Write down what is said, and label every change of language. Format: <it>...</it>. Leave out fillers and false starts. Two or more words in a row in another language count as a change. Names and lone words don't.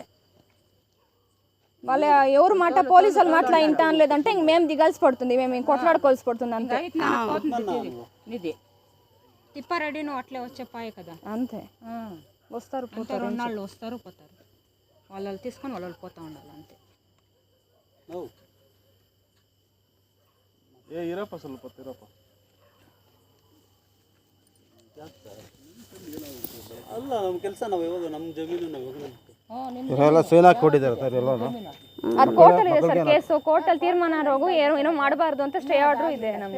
<te>వాళ్ళ ఎవరు మాట పోలీసు వాళ్ళ మాటలా ఇంత అనలేదంటే ఇంక మేము దిగాల్సి పడుతుంది, మేము కొట్లాడుకోవాల్సి పడుతుంది అంతే. ఇది తిప్పారెడ్డి నువ్వు అట్లే వచ్చే పాయే కదా, అంతే. వస్తారు పోతారు, 2 నాళ్ళు వస్తారు పోతారు, వాళ్ళు తీసుకొని వాళ్ళు పోతూ ఉండాలి అంతే.</te> <kn>ಇರಪ್ಪ ಸ್ವಲ್ಪ ಇರಪ್ಪ. ಅಲ್ಲ ನಮ್ಮ ಕೆಲಸ, ನಾವು ಯಾವಾಗ ನಮ್ಮ ಜಮೀನು ನಾವು ಯಾವಾಗ ಇವರೆಲ್ಲ ಸೈನ್ ಹಾಕಿ ಕೊಟ್ಟಿದ್ದಾರೆ ಸರ್ ಎಲ್ಲರೂ. ಅದು ಕೋರ್ಟಲ್ಲಿ ಇದೆ ಸರ್ ಕೇಸು, ಕೋರ್ಟಲ್ಲಿ ತೀರ್ಮಾನ ಹೋಗು ಏನೋ ಮಾಡಬಾರ್ದು ಅಂತ ಸ್ಟೇ ಆರ್ಡರ್ ಇದೆ ನಮಗೆ.</kn>